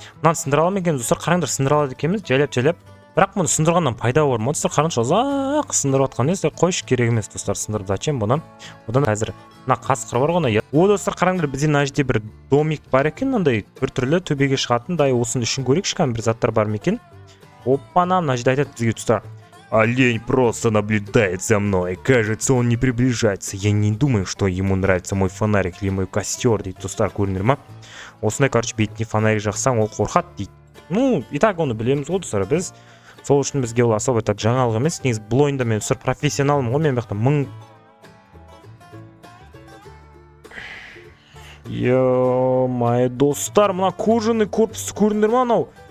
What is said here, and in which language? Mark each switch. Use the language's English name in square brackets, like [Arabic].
[Kazakh] Мынаны сындыра аламын екен достар, қараңдар, сындыра алады екенбіз жайлап. Бірақ мұны сындырғаннан пайда бар ма достар? Қараңызшы, ұзақ сындырып жатқан не, қойшы, керек емес достар, сындырып зачем бұны? Одан қазір мына қасқыр бар ғой. О достар, қараңдар, бізде мына жерде бір домик бар екен, мынандай бір түрлі төбеге шығатын, осыны үшін көрейікші, бір заттар бар ма екен? Оппана, мына жерде айтады бізге достар. [Russian] Олень просто наблюдает за мной. Кажется, он не приближается. Я не думаю, что ему нравится мой фонарик или мой костер, [Kazakh] дейді достар, көрінер ма? Осындай, бетіне фонарик жақсаң, ол қорқады дейді. [Russian] Ну, и так [Kazakh] оны білеміз ғой достар, біз. Сол үшін бізге ол [Russian] особо так [Kazakh] жаңалық емес. Негізі бұл ойында мен достар профессионалмын ғой, мен бақта Ё-май достар, мына кожаный корпусты көріндер ма анау?